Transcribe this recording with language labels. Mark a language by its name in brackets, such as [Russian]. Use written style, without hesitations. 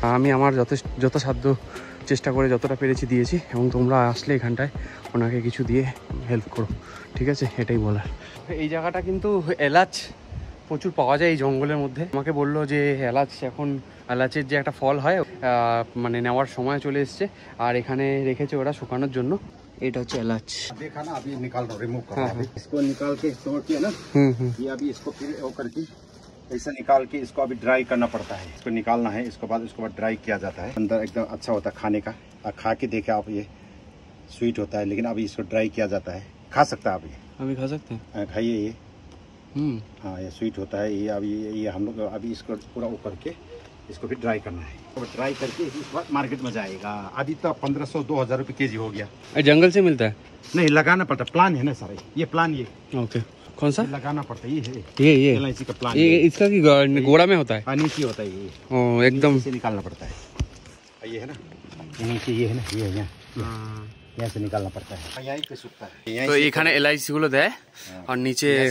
[Bangla] আমি আমার যথাসাধ্য চেষ্টা করে যতটা পেরেছি দিয়েছি, এবং তোমরা আসলে এখানটায় ওনাকে কিছু দিয়ে হেল্প করো। ঠিক আছে, এটাই বলার। এই জায়গাটা কিন্তু এলাচ প্রচুর পাওয়া যায় এই জঙ্গলের মধ্যে। আমাকে বললো যে এলাচের যে একটা ফল হয়, মানে নেওয়ার সময় চলে এসছে, আর এখানে রেখেছে ওরা শুকানোর জন্য। এটা হচ্ছে এলাচ। [Hindi] देखा ना, अभी निकाल दो, रिमूव करो। अभी इसको निकाल के स्टोर किया ना, ये अभी इसको फिर वो करके ऐसा निकाल के इसको अभी ड्राई करना पड़ता है। इसको निकालना है, इसके बाद ड्राई किया जाता है। अंदर एकदम अच्छा होता है खाने का, खा के देखे आप, ये स्वीट होता है, लेकिन अभी इसको ड्राई किया जाता है। खा सकता है आप, ये अभी खा सकते हैं, खाइए ये। हाँ, ये स्वीट होता है ये। अभी ये हम लोग अभी इसको पूरा वो करके इसको भी ड्राई करना है। तो ड्राई करके इस बार मार्केट में जाएगा। अभी तो 1500-2000 रुपये केजी हो गया। जंगल से मिलता है? नहीं, लगाना पड़ता, प्लान है ना सारे, ये प्लान, ये ओके। कौन सा लगाना पड़ता है? ये LIC का प्लान। ये इसका की गोड़ा में होता है? नीचे होता है ये। ओ, एकदम से निकालना पड़ता है। ये है ना, नीचे ये है ना, ये यहाँ यहाँ से निकालना पड़ता है, यहीं पे सूखता है। [Bangla] तो এখানে LIC গুলো দেয়, [Hindi] और नीचे